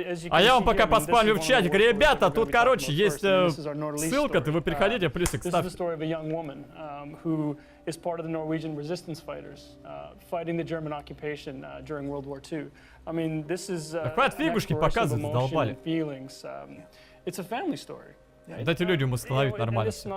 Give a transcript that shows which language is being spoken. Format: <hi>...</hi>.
<ru>А я вам пока поспамлю в чатик. Ребята, тут, короче, есть ссылка, вы переходите, плюсик ставьте.</ru> <en>Is part of the Norwegian resistance fighters fighting the German occupation during World War II. I mean, this is</en> <ru>фигушки показывают, задолбали.</ru> <en>Feelings. It's a family story.</en> <ru>Дайте людям установить нормально.</ru>